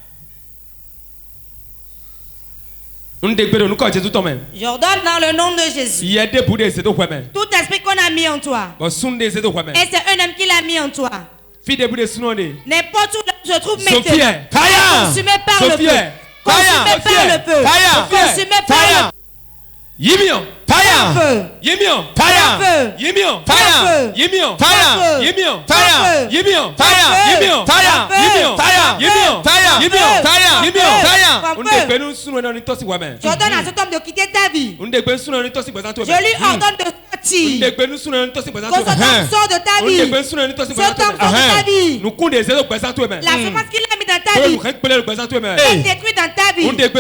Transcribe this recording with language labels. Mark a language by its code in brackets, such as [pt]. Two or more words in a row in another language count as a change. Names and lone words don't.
[fr] J'ordonne dans le nom de Jésus. Tout esprit qu'on a mis en toi. Et c'est un homme qui l'a mis en toi. N'importe où se trouve maintenant. Consumé par le feu. Consumé par le feu. Consumé par le feu. [en] Yimion, fire, fire, Yimion, fire, Yimion, fire, Yimion, fire, Yimion, fire, Yimion, fire, Yimion, fire, Yimion, fire, Yimion, fire, Yimion, fire, Yimion, fire. [fr] Je ordonne à cet homme de quitter ta vie. Je lui ordonne de sortir. Que cet homme sort de ta vie. Cet homme sort de ta vie. La semence qu'il a mis dans ta vie est détruite dans ta vie.